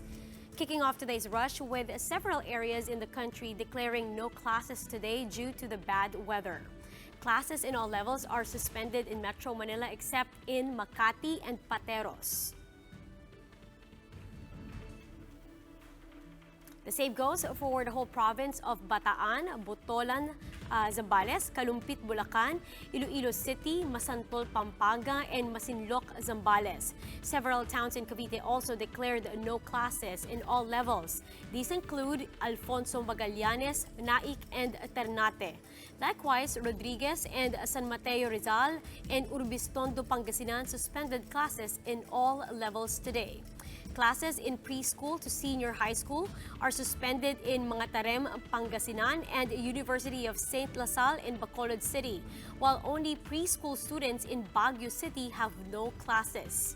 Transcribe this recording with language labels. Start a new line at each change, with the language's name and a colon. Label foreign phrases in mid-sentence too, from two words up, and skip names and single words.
English: Kicking off today's rush with several areas in the country declaring no classes today due to the bad weather. Classes in all levels are suspended in Metro Manila except in Makati and Pateros. The same goes for the whole province of Bataan, Botolan, Zambales, Kalumpit, Bulacan, Iloilo City, Masantol, Pampanga, and Masinloc, Zambales. Several towns in Cavite also declared no classes in all levels. These include Alfonso Magallanes, Naik, and Ternate. Likewise, Rodriguez and San Mateo Rizal and Urbistondo, Pangasinan suspended classes in all levels today. Classes in preschool to senior high school are suspended in Mangatarem, Pangasinan and University of St. Lasal in Bacolod City, while only preschool students in Baguio City have no classes.